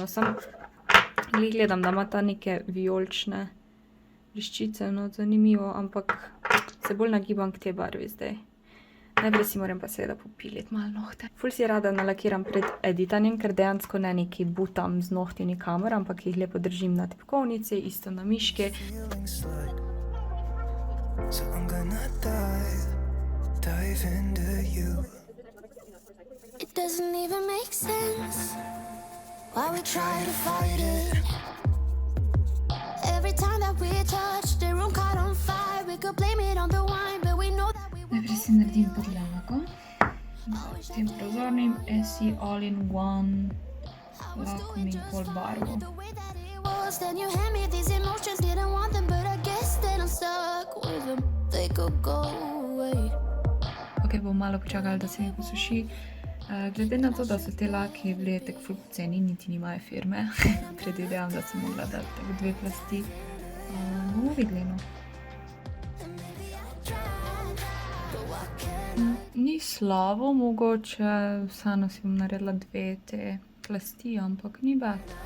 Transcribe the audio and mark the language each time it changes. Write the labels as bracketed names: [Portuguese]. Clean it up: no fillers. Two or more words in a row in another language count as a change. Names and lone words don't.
[Slovenian] Sam glih gledam, da ima ta neke vijolične bliščice, no zanimivo, ampak se bolj nagibam k tej barvi zdaj. Najprej si moram pa seveda popiliti malo nohte. Ful si rada nalakiram pred editanjem, ker dejansko ne neki butam z nohti nikamor, ampak jih lepo držim na tipkovnici, isto na miški. [English] So I'm gonna dive into you. It doesn't even make sense why we try to fight it. Every time that we touch, the room caught on fire. We could blame it on the wine, but we know that we won't. [Slovenian] Najprej si naredim podlago. S tem prozornim SE All-in-One lakom in pol barvo. [English] Then you hand me these emotions, didn't want them, but I guess that I'm stuck with them. They could go away. [Slovenian] Bom malo počakala, da se mi posuši. Glede na to, da so te laki bili tako ful poceni, niti nimajo firme. Predvidevam, da sem mogla dati tako 2 plasti. Bomo videli, no. Ni slabo, mogoče vseeno si bom naredila 2 te plasti, ampak ni bad.